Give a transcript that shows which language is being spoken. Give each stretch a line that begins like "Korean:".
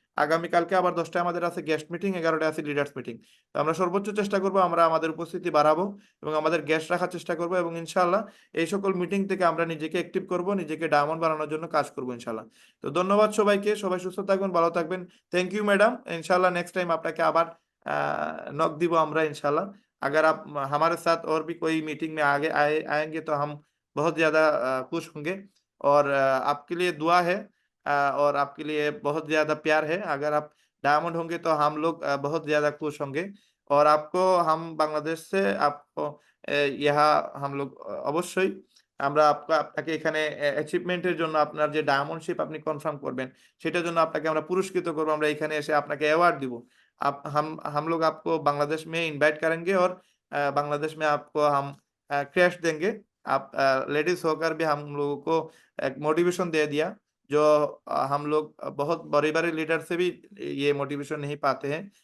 Bangla: আগামীকালকে আবার 10টায় আমাদের আছে গেস্ট মিটিং, 11টায় আছে লিডার্স মিটিং। তো আমরা সর্বোচ্চ চেষ্টা করব আমরা আমাদের উপস্থিতি বাড়াবো এবং আমাদের গেস্ট রাখার চেষ্টা করব, এবং ইনশাআল্লাহ এই সকল মিটিং থেকে আমরা নিজেকে অ্যাক্টিভ করব, নিজেকে ডায়মন্ড বানানোর জন্য কাজ করব ইনশাআল্লাহ। তো ধন্যবাদ সবাইকে, সবাই সুস্থ থাকবেন, ভালো থাকবেন। Thank you madam. इंशाल्लाह
English: next time
Bangla: আপনাকে আবার नॉक দিব আমরা इंशाल्लाह।
Hindi: अगर आप हमारे साथ और भी कोई मीटिंग में आगे आएंगे तो हम बहुत ज़्यादा खुश होंगे। और आपके लिए दुआ है, और आपके लिए बहुत ज़्यादा प्यार है। अगर आप डायमंड होंगे तो हम लोग बहुत ज़्यादा खुश होंगे। और आपको हम बांग्लादेश से आपको यहाँ हम लोग
Bangla: অবশ্যই আমরা আপনাকে এখানে অ্যাচিভমেন্টের জন্য আপনার যে ডায়মন্ডশিপ আপনি কনফার্ম করবেন সেটার জন্য আপনাকে আমরা পুরস্কৃত করব। আমরা এখানে এসে আপনাকে অ্যাওয়ার্ড দিব।
Hindi: आप हम लोग आपको बांग्लादेश में इनवाइट करेंगे और बांग्लादेश में आपको हम क्रैश देंगे। आप लेडीज़ होकर भी हम लोगों को एक मोटिवेशन दे दिया, जो हम लोग बहुत बड़े-बड़े लीडर से भी ये मोटिवेशन नहीं पाते हैं।